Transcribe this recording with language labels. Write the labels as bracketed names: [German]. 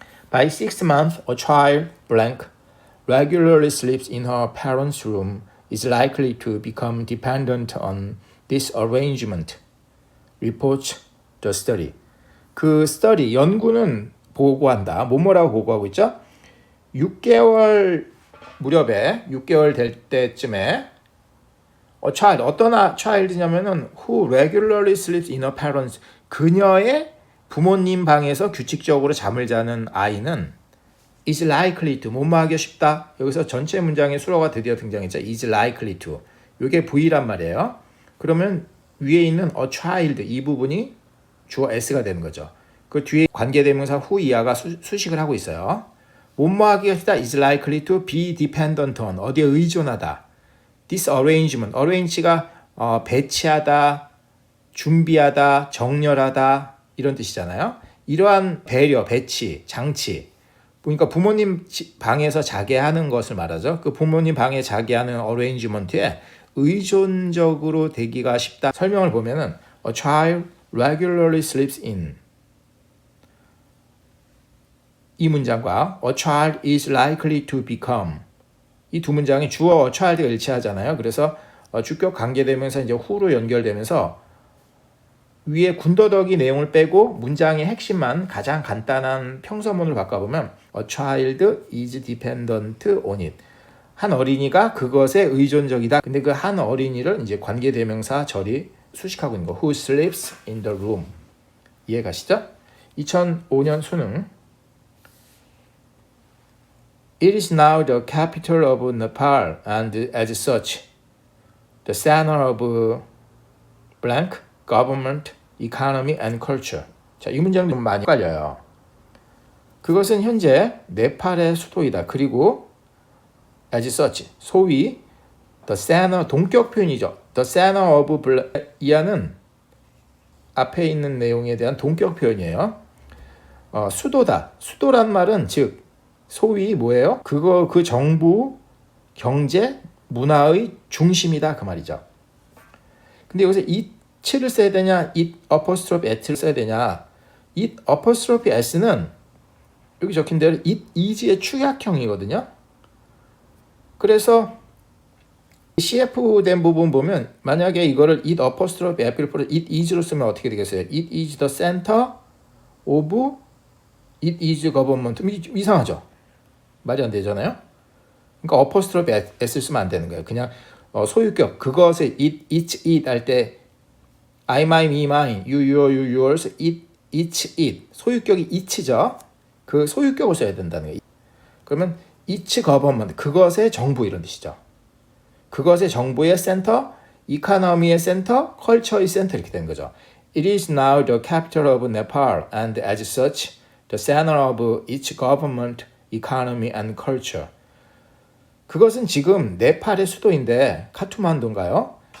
[English] By 6 months, a child blank regularly sleeps in her parents' room is likely to become dependent on this arrangement, reports the study. [Korean] 그 study, 연구는 보고한다. 뭐라고 보고하고 있죠? 6개월 무렵에, 6개월 될 때쯤에 a child, 어떤 child이냐면은 who regularly sleeps in her parents, 그녀의 부모님 방에서 규칙적으로 잠을 자는 아이는 is likely to, 뭐뭐하기 쉽다. 여기서 전체 문장의 수로가 드디어 등장했죠. is likely to. 이게 V란 말이에요. 그러면 위에 있는 a child 이 부분이 주어 s가 되는 거죠. 그 뒤에 관계대명사 who 이하가 수식을 하고 있어요. 뭐뭐하기가 쉽다. is likely to be dependent on, 어디에 의존하다. this arrangement, arrange가 배치하다, 준비하다, 정렬하다 이런 뜻이잖아요. 이러한 배려, 배치, 장치. 그러니까 부모님 방에서 자게 하는 것을 말하죠. 그 부모님 방에 자게 하는 arrangement에 의존적으로 되기가 쉽다. 설명을 보면은 a child regularly sleeps in. 이 문장과 a child is likely to become. 이 두 문장이 주어 child가 일치하잖아요. 그래서 주격 관계되면서 이제 who로 연결되면서 위에 군더더기 내용을 빼고 문장의 핵심만 가장 간단한 평서문을 바꿔보면 a child is dependent on it. 한 어린이가 그것에 의존적이다. 근데 그 한 어린이를 이제 관계대명사 절이 수식하고 있는 거. [English] Who sleeps in the room. 이해 가시죠? 2005년 수능. It is now the capital of Nepal and as such the center of blank government, economy and culture. [Korean] 자, 이 문장 좀 많이 헷갈려요. 그것은 현재 네팔의 수도이다. 그리고 as such, 소위 the center, 동격 표현이죠. the center of blank, 이하는 앞에 있는 내용에 대한 동격 표현이에요. 수도다. 수도란 말은 즉 소위 뭐예요? 그 정부, 경제, 문화의 중심이다 그 말이죠. 근데 여기서 it를 써야 되냐, it apostrophe at 를 써야 되냐. it apostrophe s 는 여기 적힌 대로 it is 의 축약형이거든요. 그래서 CF된 부분 보면 만약에 이거를 it apostrophe F 를 풀어 it is 로 쓰면 어떻게 되겠어요? [English] It is the center of it is government. [Korean] 이상하죠? 말이 안 되잖아요. 그러니까 apostrophe S를 쓰면 안 되는 거예요. [English] 그냥 소유격 그것에 it, it's, it 할 때 I, my, me, mine, you, your, you, yours, it, it's, it. [Korean] 소유격이 it죠. 그 소유격을 써야 된다는 거예요. 그러면 it's government, 그것의 정부 이런 뜻이죠. 그것의 정부의 센터, 이코노미의 센터, 컬처의 센터 이렇게 되는 거죠. [English] It is now the capital of Nepal and as such the center of its government, economy and culture. [Korean] 그것은 지금 네팔의 수도인데 카투만두인가요?